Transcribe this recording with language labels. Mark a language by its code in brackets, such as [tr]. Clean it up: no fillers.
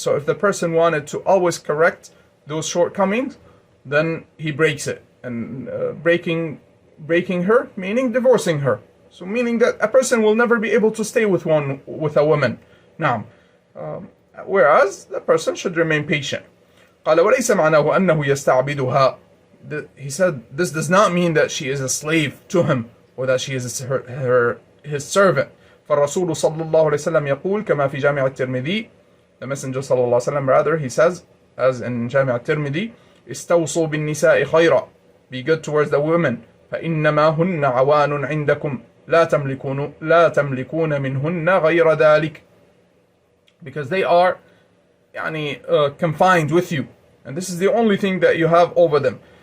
[en] So if the person wanted to always correct those shortcomings, then he breaks it. And breaking her, meaning divorcing her. So meaning that a person will never be able to stay with a woman. Now, whereas the person should remain patient. [ar] قال وليس معناه أنه يستعبدها. [en] He said this does not mean that she is a slave to him or that she is his servant. [ar] فالرسول صلى الله عليه وسلم يقول كما في جامع الترمذي. [en] The Messenger صلى الله عليه وسلم, rather, he says, as in Jami' al-Tirmidhi, [ar] استوصوا بالنساء خيرا, [en] be good towards the women, [ar] فإنما هن عوان عندكم لا تملكون منهن غير ذلك, [en] because they are confined with you, and this is the only thing that you have over them.